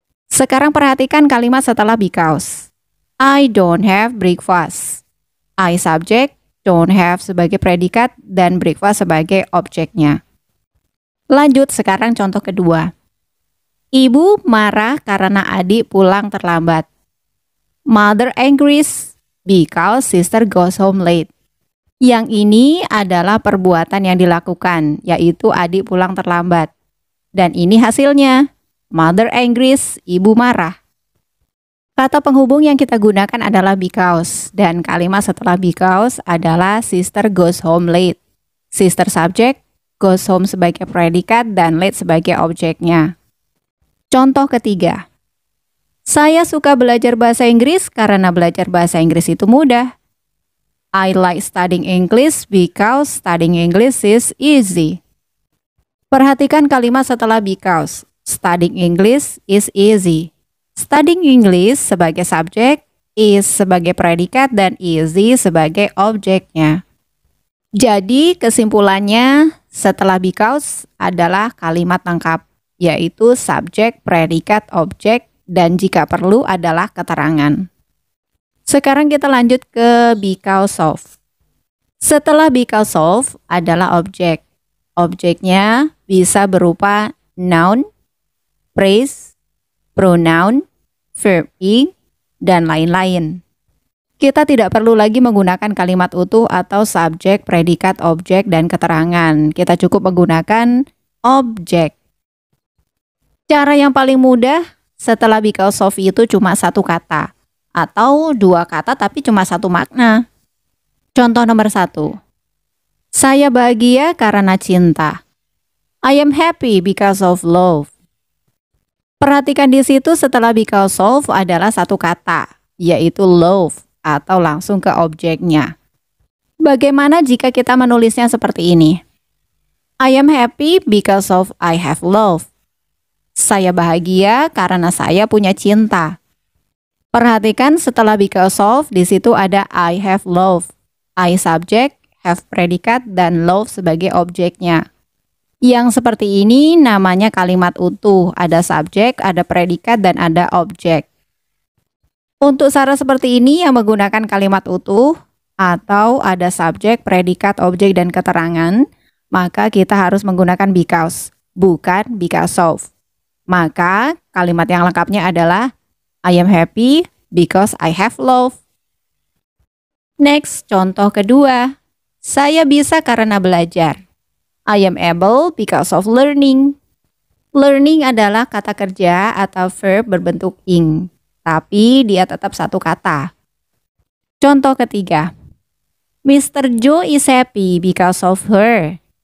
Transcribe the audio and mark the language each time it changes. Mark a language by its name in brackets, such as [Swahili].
[Indonesian] Sekarang perhatikan kalimat setelah because. [English] I don't have breakfast. [Indonesian] I subjek, don't have sebagai predikat, dan breakfast sebagai objeknya. Lanjut sekarang contoh kedua. Ibu marah karena adik pulang terlambat. [English] Mother angries because sister goes home late. [Indonesian] Yang ini adalah perbuatan yang dilakukan, yaitu adik pulang terlambat. Dan ini hasilnya. [English] Mother angries, [Indonesian] ibu marah. Kata penghubung yang kita gunakan adalah because. Dan kalimat setelah because adalah [English] sister goes home late. [Indonesian] Sister subject, goes home sebagai predikat, dan late sebagai objeknya. Contoh ketiga. Saya suka belajar bahasa Inggris karena belajar bahasa Inggris itu mudah. [English] I like studying English because studying English is easy. [Indonesian] Perhatikan kalimat setelah because. [English] Studying English is easy. [Indonesian] Studying English sebagai subjek, is sebagai predikat, dan easy sebagai objeknya. Jadi kesimpulannya setelah because adalah kalimat lengkap, yaitu subjek, predikat, objek, dan jika perlu adalah keterangan. Sekarang kita lanjut ke because of. Setelah because of adalah objek. Objeknya bisa berupa noun, phrase, pronoun, verb ing, dan lain-lain. Kita tidak perlu lagi menggunakan kalimat utuh atau subjek, predikat, objek, dan keterangan. Kita cukup menggunakan objek. Cara yang paling mudah setelah because of itu cuma satu kata. Atau dua kata tapi cuma satu makna. Contoh nomor 1. Saya bahagia karena cinta. [English] I am happy because of love. [Indonesian] Perhatikan di situ setelah because of adalah satu kata, yaitu love atau langsung ke objeknya. Bagaimana jika kita menulisnya seperti ini? [English] I am happy because of I have love. [Indonesian] Saya bahagia karena saya punya cinta. Perhatikan setelah because of di situ ada [English] I have love. [Indonesian] I subjek, have predikat, dan love sebagai objeknya. Yang seperti ini namanya kalimat utuh. Ada subjek, ada predikat, dan ada objek. Untuk cara seperti ini yang menggunakan kalimat utuh atau ada subjek, predikat, objek, dan keterangan, maka kita harus menggunakan because, bukan because of. Maka kalimat yang lengkapnya adalah [English] I am happy because I have love. [Indonesian] Next, contoh kedua. Saya bisa karena belajar. [English] I am able because of learning. [Indonesian] Learning adalah kata kerja atau verb berbentuk ing, tapi dia tetap satu kata. Contoh ketiga. Mr. [English] Joe is happy because of her.